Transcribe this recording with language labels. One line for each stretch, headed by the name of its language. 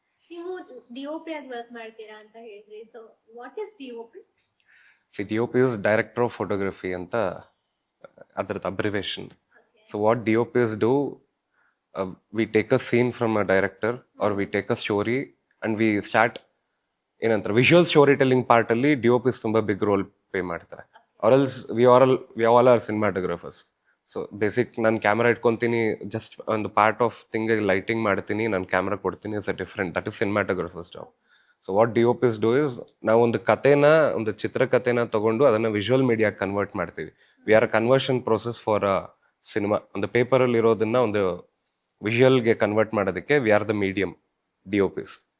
Kannada: ನೀವು ಡಿ.ಒ.ಪಿ ಆಗಿ ವರ್ಕ್ ಮಾಡ್ತೀರಾ ಅಂತ ಹೇಳಿದ್ರಿ.
English: So what is DOP? DOP is Director of Photography
Kannada: ಅಂತ ಅದ್ರದ್ದು abbreviation.
English: so what DOPs do, we take a scene from a director or we take a story and we start
Kannada: ಏನಂತಾರೆ visual story telling ಪಾರ್ಟಲ್ಲಿ DOPs ತುಂಬ big roll pay ಮಾಡ್ತಾರೆ.
English: ಆರ್ಎಲ್ಸ್ we all are cinematographers.
Kannada: So basic ನಾನು camera ಇಟ್ಕೊತೀನಿ, just ಒಂದು part of ಥಿಂಗಿಗೆ lighting ಮಾಡ್ತೀನಿ, ನಾನು camera ಕೊಡ್ತೀನಿ,
English: Is a different, that is cinematographers job. So what DOPs do is
Kannada: ನಾವು ಒಂದು ಕಥೆನ, ಒಂದು ಚಿತ್ರಕಥೆನ ತಗೊಂಡು ಅದನ್ನು ವಿಜುವಲ್ ಮೀಡಿಯಾಗೆ ಕನ್ವರ್ಟ್ ಮಾಡ್ತೀವಿ.
English: We are a conversion process for a cinema.
Kannada: ಒಂದು ಪೇಪರಲ್ಲಿ ಇರೋದನ್ನ ಒಂದು ವಿಜುವಲ್ಗೆ ಕನ್ವರ್ಟ್ ಮಾಡೋದಕ್ಕೆ
English: We are the medium DOPs.